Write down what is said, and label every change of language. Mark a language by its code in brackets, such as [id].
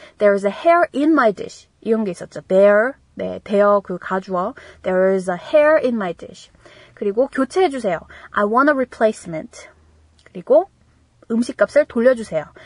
[en] There is a hair in my dish [ko] 이런 게 있었죠. There, 네, there 그 가주어. [en] There is a hair in my dish. [ko] 그리고 교체해 주세요. [en] I want a replacement. [ko] 그리고 음식값을 돌려주세요.